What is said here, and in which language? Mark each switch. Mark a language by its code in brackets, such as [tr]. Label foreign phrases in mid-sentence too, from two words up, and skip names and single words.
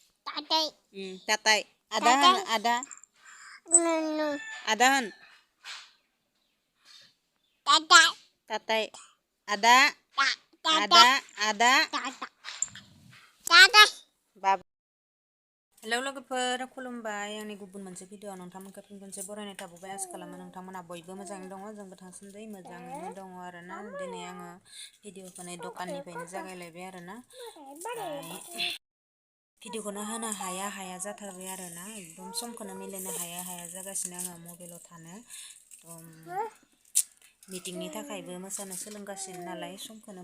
[brx] Tatai. Adahan, ada. Adahan. Tatai. Ada. Ada. Bab. Hello लोगोफोर खुलुमबाय आंनि गुबुन मोनसे भिडिअ नोंथांमोनखौ फिन खनसे बरायनाय थाबाय आसा खालामो नोंथांमोना बयबो मोजाङै दङ जोंबो दासान्दि मोजाङैनो दङ आरोना दिनै आङो भिडिअखौ दखाननिफ्रायनो जागायलायबाय आरोना भिडिअखौनो होनो हाया जाथारबाय आरोना एकदम समखौनो मिलायनो हाया जागासिनो आङो मबाइलाव थानो मिटिंनि थाखायबो मोसानो सोलोंगासिनो नालाय समखौनो